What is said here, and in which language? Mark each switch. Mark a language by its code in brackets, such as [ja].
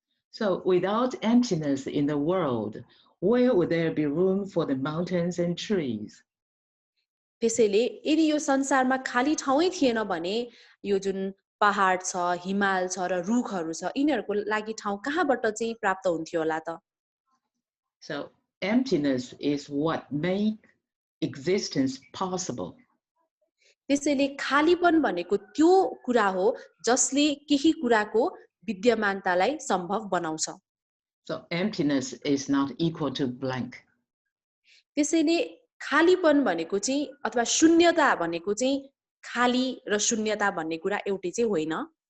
[en] So without emptiness in the world, where would there be room for the mountains and trees? [ne] त्यसैले यदि यो संसारमा खाली ठाउँै थिएन भने यो जुन पहाड छ, हिमाल छ र रुखहरू छ यिनीहरूको लागि ठाउँ कहाँबाट चाहिँ प्राप्त हुन्थ्यो होला त? [en] So emptiness is what makes existence possible. [ne] त्यसैले खालीपन भनेको त्यो कुरा हो जसले केही कुराको विद्यमानतालाई सम्भव बनाउँछ. [en] So emptiness is not equal to blank. [ne] त्यसैले खालीपन भनेको चाहिँ अथवा शून्यता भनेको चाहिँ खाली र शून्यता भन्ने कुरा एउटै चाहिँ होइन.